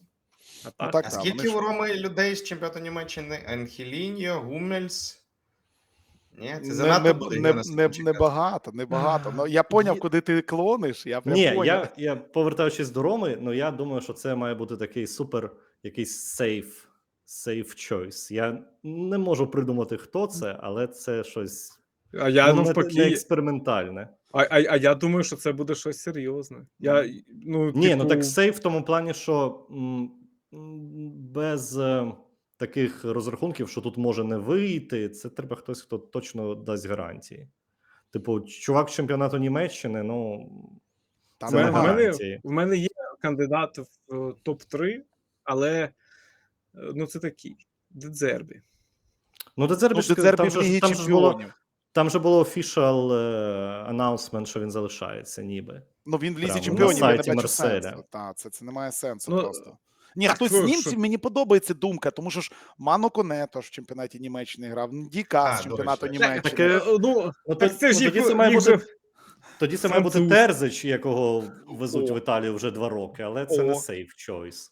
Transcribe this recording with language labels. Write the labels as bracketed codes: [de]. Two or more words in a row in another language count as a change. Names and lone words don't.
[uk] А скільки у Роми людей з чемпіонату Німеччини? Анхеліньо, Гуммельс? Ні, це занадто буде. Небагато. Ну, я поняв, куди ти клониш. Я повертаючись до Роми, ну я думаю, що це має бути такий супер, якийсь [en] safe choice. [uk] Я не можу придумати, хто це, але це щось не експериментальне. А я думаю, що це буде щось серйозне. Так сейф в тому плані, що без таких розрахунків, що тут може не вийти, це треба хтось, хто точно дасть гарантії. Типу, чувак з чемпіонату Німеччини, там це не гарантії. В мене є кандидат в топ-3, але це такий, Дедзербі. Дедзербі в Лігі Чемпіонів. Там же було [en] official announcement, [uk] що він залишається, ніби. Він в Лізі Чемпіонів, я не бачу сенсу. Це не має сенсу просто. Ні, хтось з німців, мені подобається думка, тому що ж Ману Конето в чемпіонаті Німеччини грав, Діка з чемпіонату Німеччини. Тоді це має бути Терзич, якого везуть в Італію вже 2 роки, але це не [en] safe choice.